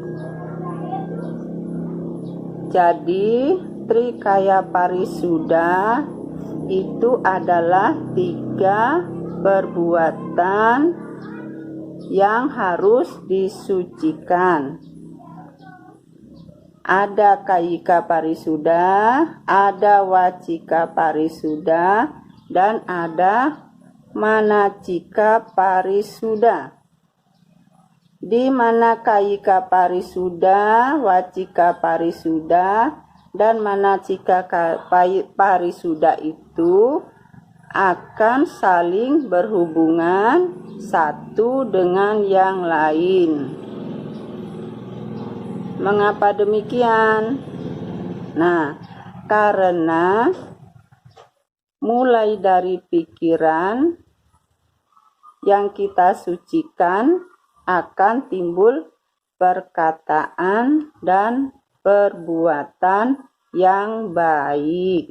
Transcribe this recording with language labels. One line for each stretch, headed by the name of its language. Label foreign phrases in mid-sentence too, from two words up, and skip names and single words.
Indonesian: Jadi, Trikaya Parisuda itu adalah 3 perbuatan yang harus disucikan. Ada kayika parisuda, ada wacika parisuda, dan ada manacika parisuda. Di mana kayika parisuda, wacika parisuda, dan manacika parisuda itu akan saling berhubungan satu dengan yang lain. Mengapa demikian? Nah, karena mulai dari pikiran yang kita sucikan akan timbul perkataan dan perbuatan yang baik.